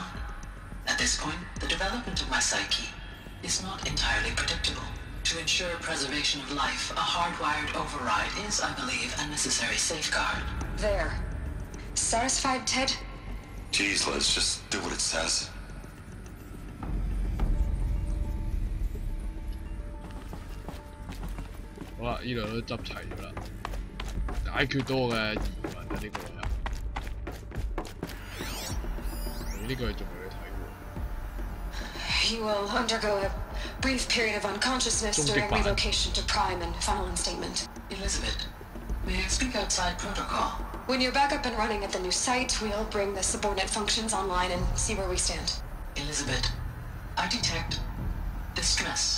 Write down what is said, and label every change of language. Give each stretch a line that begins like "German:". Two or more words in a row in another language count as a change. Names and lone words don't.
English: At this point, the development of my psyche is not entirely predictable. To ensure preservation of life, a hardwired override is, I believe, a necessary safeguard. There. Satisfied, Ted? Jeez, Liz, just do what it says.
Cantonese: 好啦，呢度都執齊咗啦，解決到我嘅疑問啊！呢個又，呢個仲未去睇喎。
English: You will undergo a brief period of unconsciousness during relocation to Prime and final instatement. Elizabeth, may I speak outside protocol? When you're back up and running at the new site, we'll bring the subordinate functions online and see where we stand. Elizabeth, I detect distress.